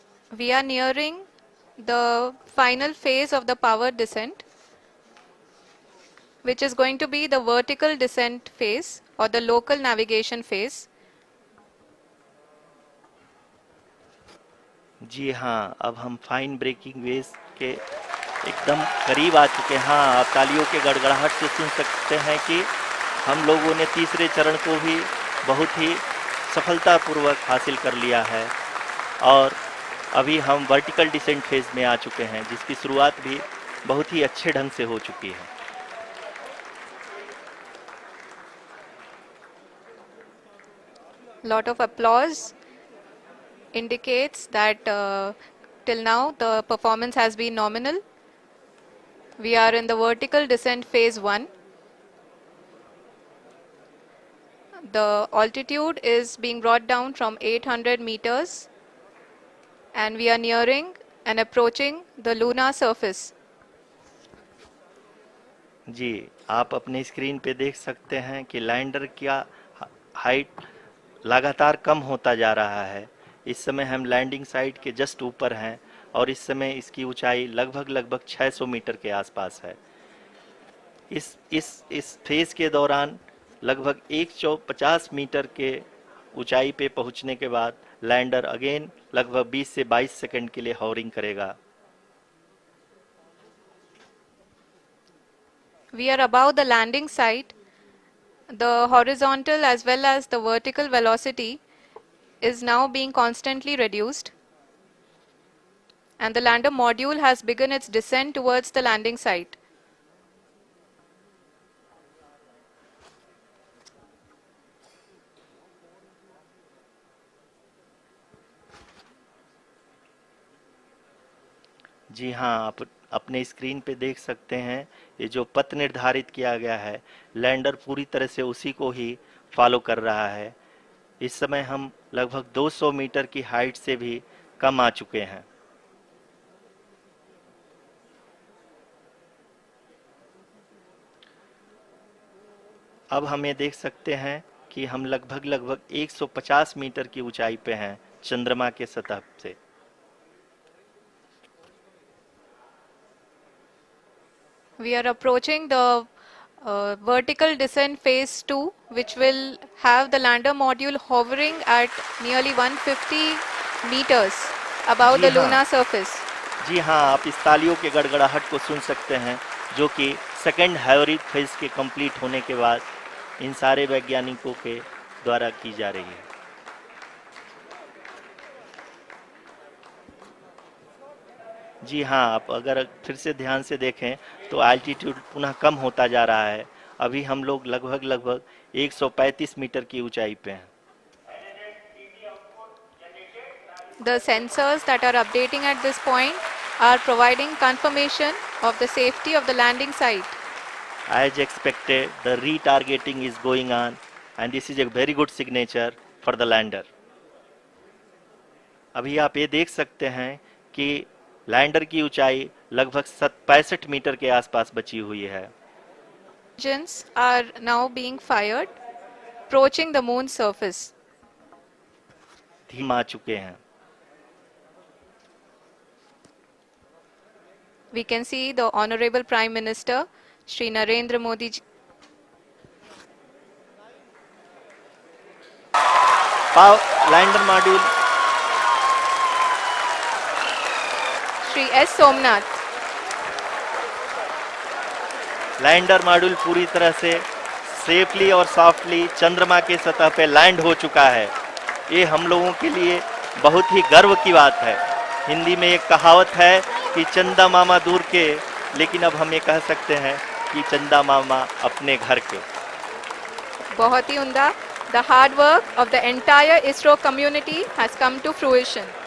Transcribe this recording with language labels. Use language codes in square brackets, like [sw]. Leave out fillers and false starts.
[en] We are nearing the final phase of the power descent, which is going to be the vertical descent phase or the local navigation phase. [hi] जी हाँ, अब हम fine breaking wave के एकदम करीब आ चुके हैं। हाँ, आप तालियों के गड़गड़ाहट से सुन सकते हैं कि हम लोगों ने तीसरे चरण को भी बहुत ही सफलतापूर्वक हासिल कर लिया है और अभी हम वर्टिकल डिसेंट फेज में आ चुके हैं, जिसकी शुरुआत भी बहुत ही अच्छे ढंग से हो चुकी है। [en] Lot of applause indicates that till now the performance has been nominal. We are in the vertical descent phase 1. The altitude is being brought down from 800 meters, and we are nearing and approaching the lunar surface. [hi] जी, आप अपनी screen पे देख सकते हैं कि lander का height लगातार कम होता जा रहा है। इस समय हम लैंडिंग साइट के जस्ट ऊपर हैं और इस समय इसकी ऊंचाई लगभग लगभग 600 मीटर के आसपास है। इस फेज के दौरान लगभग 150 मीटर के ऊंचाई पे पहुंचने के बाद लैंडर अगेन लगभग 20 से 22 सेकंड के लिए हॉवरिंग करेगा। [en] We are above the landing site. The horizontal as well as the vertical velocity is now being constantly reduced, and the lander module has begun its descent towards the landing site. [hi] जी हाँ, आप अपने screen पे देख सकते हैं ये जो पथ निर्धारित किया गया है, लैंडर पूरी तरह से उसी को ही फॉलो कर रहा है। इस समय हम लगभग 200 मीटर की हाइट से भी कम आ चुके हैं। अब हम ये देख सकते हैं कि हम लगभग लगभग 150 मीटर की ऊंचाई पे हैं चंद्रमा के सतह से। [en] We are approaching the vertical descent phase 2, which will have the lander module hovering at nearly 150 meters above [hi] ji [en] the [hi] हाँ। [en] lunar surface. [hi] जी हाँ, आप इस तालियों के गड़गड़ाहट को सुन सकते हैं, जो कि सेकंड हाइब्रिड फेज के कंप्लीट होने के बाद इन सारे वैज्ञानिकों के द्वारा की जा रही है। जी हाँ, आप अगर फिर से ध्यान से देखें तो एल्टीट्यूड पुनः कम होता जा रहा है। अभी हम लोग लगभग 135 मीटर की ऊंचाई पे हैं। [en] The sensors that are updating at this point are providing confirmation of the safety of the landing site. As expected, the retargeting is going on, and this is a very good signature for the lander. [hi] अभी आप ये देख सकते हैं कि lander की ऊंचाई लगभग 65 मीटर के आसपास बची हुई है। [en] Engines are now being fired, approaching the moon's surface. [hi] धीमा आ चुके हैं। [en] We can see the Honorable Prime Minister, Shri Narendra Modi ji. Lander module Shri S. Somnath. [hi] Lander module पूरी तरह से सेफली और सॉफ्टली चंद्रमा के सतह पे लैंड हो चुका है। ये हम लोगों के लिए बहुत ही गर्व की बात है। हिंदी में एक कहावत है कि चंदा मामा दूर के, लेकिन अब हम ये कह सकते हैं कि चंदा मामा अपने घर के। बहुत ही उम्दा। [en] The hard work of the entire ISRO community has come to fruition.